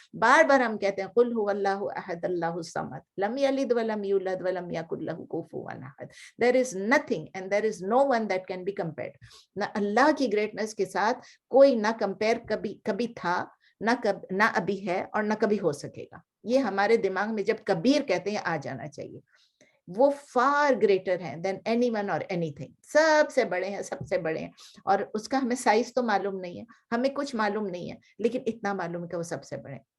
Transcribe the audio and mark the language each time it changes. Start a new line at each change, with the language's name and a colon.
Urdu: بار بار ہم کہتے ہیں
Arabic: قل هو اللہ احد اللہ الصمد لم یلد ولم یولد ولم یکن لہ کفوا احد.
English: There is nothing and there is no one that can be compared.
Urdu: نہ اللہ کی گریٹنس کے ساتھ کوئی نہ کمپیئر کبھی تھا, نہ ابھی ہے اور نہ کبھی ہو سکے گا. یہ ہمارے دماغ میں جب کبیر کہتے ہیں آ جانا چاہیے. وہ
English: Far greater ہیں than anyone اور anything.
Urdu: سب سے بڑے ہیں, سب سے بڑے ہیں. اور اس کا ہمیں سائز تو معلوم نہیں ہے, ہمیں کچھ معلوم نہیں ہے, لیکن اتنا معلوم ہے کہ وہ سب سے بڑے ہیں.